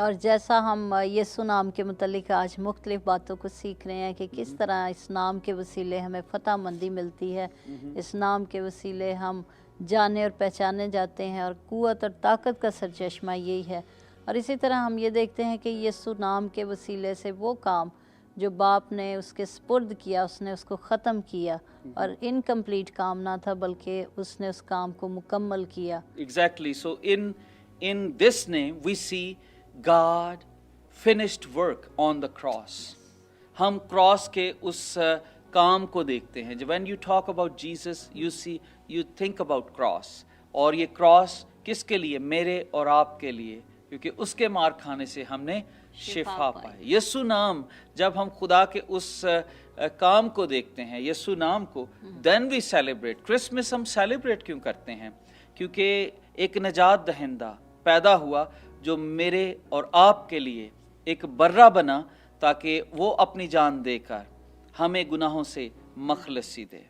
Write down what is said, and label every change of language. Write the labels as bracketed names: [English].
[Hindi] और जैसा हम यीशु नाम के मुतल्लिक आज मुख्तलिफ बातों को सीख रहे हैं कि किस तरह इस नाम के वसीले हमें फतह मंदी मिलती है, इस नाम के वसीले हम जाने और पहचाने जाते हैं और क़ुव्वत और ताकत का सरचश्मा यही है। और इसी तरह हम ये देखते हैं कि यीशु नाम के वसीले से वो काम जो बाप ने उसके स्पुर्द किया उसने उसको ख़त्म किया और इनकम्प्लीट काम ना था बल्कि उसने उस काम को मुकम्मल किया। [English] Exactly. So in this name we see God finished work on the cross. [Hindi] हम क्रॉस के उस काम को देखते हैं। [English] When you talk about Jesus, you think about cross. [Hindi] और ये क्रॉस किसके लिए? मेरे और आपके लिए, क्योंकि उसके मार खाने से हमने शिफा पाए। यीशु नाम, जब हम खुदा के उस काम को देखते हैं, यीशु नाम को, [English] Then we celebrate. [Hindi] क्रिसमस हम सेलिब्रेट क्यों करते हैं? क्योंकि एक नजात दहिंदा पैदा हुआ जो मेरे और आपके लिए एक बर्रा बना, ताकि वो अपनी जान देकर हमें गुनाहों से मखलसी दे।